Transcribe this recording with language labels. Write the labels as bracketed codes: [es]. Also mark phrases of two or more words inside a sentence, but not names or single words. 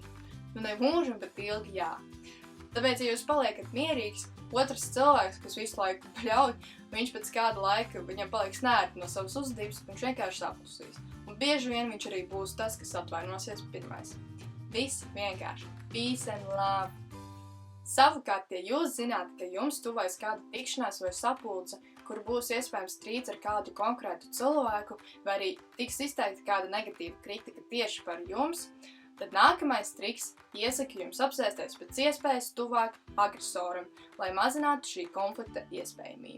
[lv] Ne mūžam, bet ilgi jā. Tāpēc, ja jūs paliekat mierīgs, otrs cilvēks, kas visu laiku bļauj, viņš pēc kāda laika viņam paliks nērti no savas uzvedības, viņš vienkārši saplusīs. Un bieži vien viņš arī būs tas, kas atvainosies pirmais. Viss vienkārši. [en] Peace and love. [lv] Savukārt, ja jūs zināt, ka jums tuvojas kāda tikšanās vai sapulce, kur būs iespējams strīds ar kādu konkrētu cilvēku, vai arī tiks izteikta kāda negatīva kritika tieši par jums, tad nākamais triks iesaka jums apsēsties pēc iespējas tuvāk agresoram, lai mazinātu šī konflikta iespējamību.